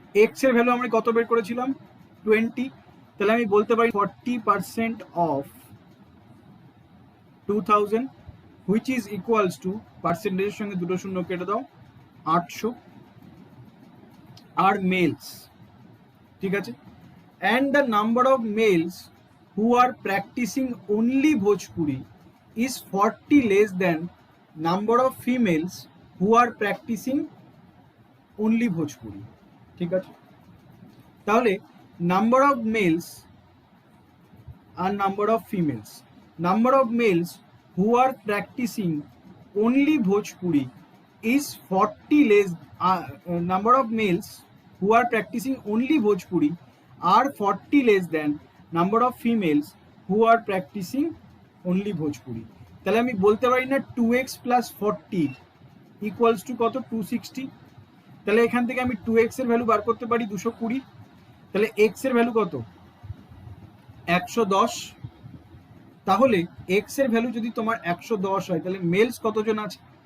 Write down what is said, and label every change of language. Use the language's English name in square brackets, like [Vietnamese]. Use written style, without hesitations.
[Bangla] x এর value আমরা কত বের করেছিলাম? 20। তাহলে আমি বলতে পারি [English] 40% of 2000 which is equals to, [Bangla] পার্সেন্টেজের সঙ্গে দুটো শূন্য কেটে দাও, 800 আর মেলস, ঠিক আছে। [English] and the number of males who are practicing only Bhojpuri is 40 less than number of females who are practicing only Bhojpuri, [Bangla] ঠিক আছে। [English] তাহলে number of males and number of females, number of males who are practicing only Bhojpuri is 40 less, number of males who are practicing only Bhojpuri are 40 less than number of females who are practicing only Bhojpuri। [Bangla] তাহলে আমি বলতে পারি না [English] 2x plus 40 equals to [Bangla] কত? 260। তাহলে এখান থেকে আমি 2x এর ভ্যালু বার করতে পারি 220। তাহলে x এর ভ্যালু কত? 110। তাহলে x এর ভ্যালু যদি তোমার 110 হয় তাহলে মেলস কতজন আছে?